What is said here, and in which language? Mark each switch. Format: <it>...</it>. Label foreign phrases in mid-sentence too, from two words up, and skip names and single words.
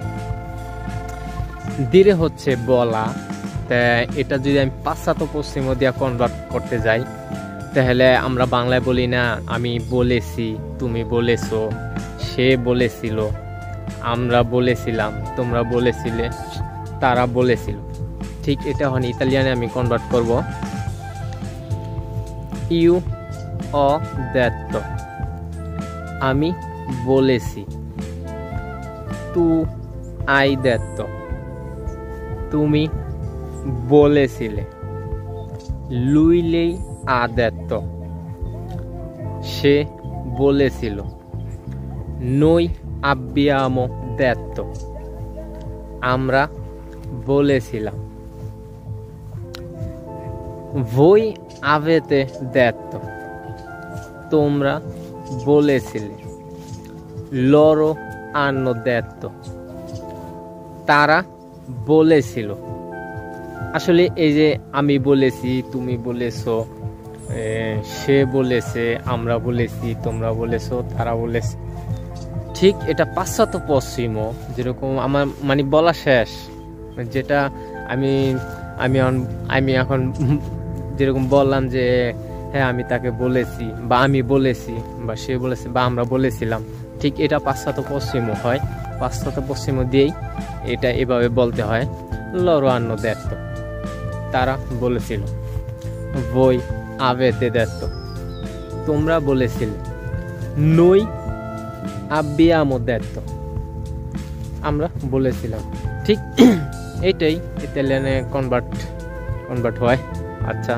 <bn>dire হচ্ছে বলা, এটা যদি আমি পাশ্চাত্য পশ্চিম দিয়ে কনভার্ট করতে যাই তাহলে আমরা বাংলায় বলি না আমি বলেছি, তুমি বলেছো, সে বলেছিল, আমরা বলেছিলাম, তোমরা বলেছিলে, তারা বলেছিল। ঠিক এটা এখন ইতালিয়ানে আমি কনভার্ট করব।</bn> <it>io ho detto,</it> <bn>আমি বলেছি।</bn> <it>tu hai detto,</it> <bn>তুমি বলেছিলে।</bn> <it>lui lei ha detto,</it> <bn>সে বলেছিল।</bn> <it>noi abbiamo detto,</it> <bn>আমরা বলেছিলাম।</bn> <it>voi avete detto,</it> <bn>তোমরা বলেছিলে।</bn> <it>loro hanno detto,</it> <bn>তারা বলেছিল। আসলে এই যে আমি বলেছি, তুমি বলেছো, সে বলেছে, আমরা বলেছি, তোমরা বলেছো, তারা বলেছে, ঠিক এটা পাশ্চাত্য পশ্চিম। যেরকম আমার মানে বলা শেষ, যেটা আমি এখন যেরকম বললাম যে হ্যাঁ আমি তাকে বলেছি, বা আমি বলেছি, বা সে বলেছে, বা আমরা বলেছিলাম, ঠিক এটা পাশ্চাত্য পশ্চিম হয়। পাশ্চাত্য পশ্চিম দিয়েই এটা এভাবে বলতে হয়।</bn> <it>loro hanno detto,</it> <bn>তারা বলেছিল।</bn> <it>voi avete detto,</it> <bn>তোমরা বলেছিলে।</bn> <it>noi abbiamo detto,</it> <bn>আমরা বলেছিলাম। ঠিক এইটাই ইতালিয়ানে কনভার্ট হয়। আচ্ছা।</bn>